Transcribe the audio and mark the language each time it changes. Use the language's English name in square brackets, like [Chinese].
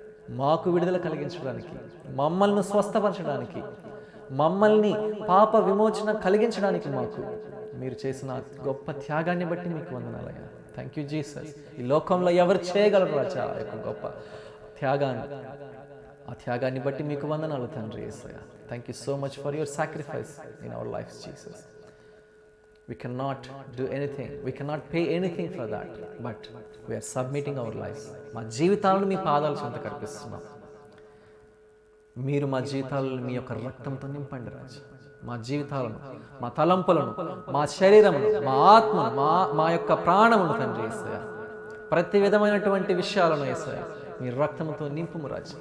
[Telugu] మాకు విడుదల కలిగించడానికి, మమ్మల్ని స్వస్థపరచడానికి, మమ్మల్ని పాప విమోచన కలిగించడానికి మాకు మీరు చేసిన గొప్ప త్యాగాన్ని బట్టి మీకు వందనాలయ్యా. [English] Thank you Jesus. [Telugu] ఈ లోకంలో ఎవరు చేయగలరు రాజా ఆ యొక్క గొప్ప త్యాగాన్ని? ఆ త్యాగాన్ని బట్టి మీకు వందనాలు తండ్రి యేసయ్యా. [English] Thank you so much for your sacrifice in our life Jesus. We cannot do anything, we cannot pay anything for that, but we are submitting our lives. [Telugu] మా జీవితాలను మీ పాదాల చెంత కర్పిస్తున్నాం. మీరు మా జీవితాలను మీ యొక్క రక్తంతో నింపండి రాజు. మా జీవితాలను, మా తలంపులను, మా శరీరమును, మా ఆత్మను, మా యొక్క ప్రాణమును తండ్రి యేసయ్యా, ప్రతి విధమైనటువంటి విషయాలను యేసయ్యా మీ రక్తముతో నింపుము రాజు.